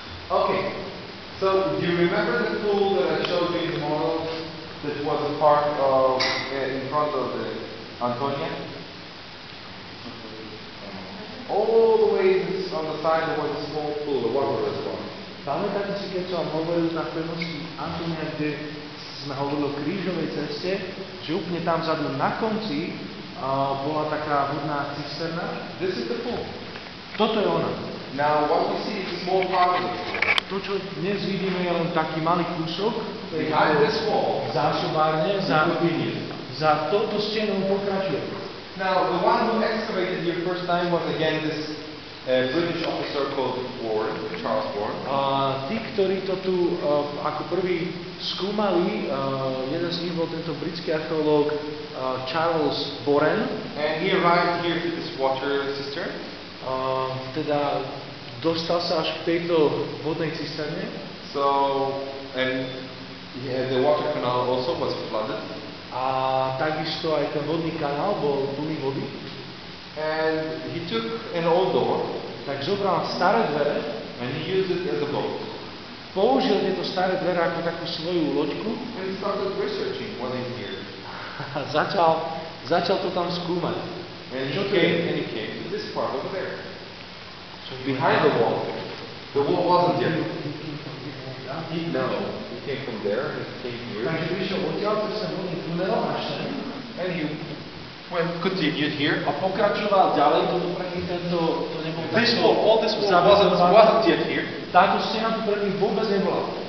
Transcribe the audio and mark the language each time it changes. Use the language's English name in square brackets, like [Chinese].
[English] Okay, so do you remember the pool that I showed you in the model that was a part of, in front of the Antonia? All the way on the side there was a small pool, a water reservoir. [Slovak] Pamätáte si, keď som vám hovoril na pevnosti Antonia, kde sme hovorili o krížovej ceste, že úplne tam vzadu na konci bola taká vodná cisterna? [English] This is the pool. [Slovak] Toto je ona. [English] Now, what we see is a small part of the pool. [Slovak] To, čo dnes vidíme, je len taký malý kúsok. [English] Behind this wall, [Slovak] Zásobárne, za touto stenou pokračuje. [English] now the one who excavated here first time was again this British officer called Warren, Charles Warren. [Slovak] Tí, ktorí to tu ako prvý skúmali, jeden z nich bol tento britský archeológ Charles Warren. [English] And he arrived here to this water cistern. [Slovak] Teda dostal sa až k tejto vodnej cisterne. [English] So, and the water canal also was flooded. [Slovak] A takisto aj ten vodný kanál bol plný vody. [English] And he took an old door [Slovak] Tak zobral staré dvere, [English] and he used it as a boat. [Slovak] použil tieto staré dvere ako takú svoju loďku [English] And he started researching what is here. [Slovak] a začal to tam skúmať. [English] And [Slovak] Čo to [English] he came to this part over there. Behind the wall. The wall wasn't here. No, he came from there and he came here. [Slovak] Takže vyšiel odtiaľ cez ten vodný tunel až sem [English] And he continued here. [Slovak] a pokračoval ďalej, to predtým to nebol [English] This wall, all this wall wasn't yet here. [Slovak] Táto stena tu predtým vôbec nebola.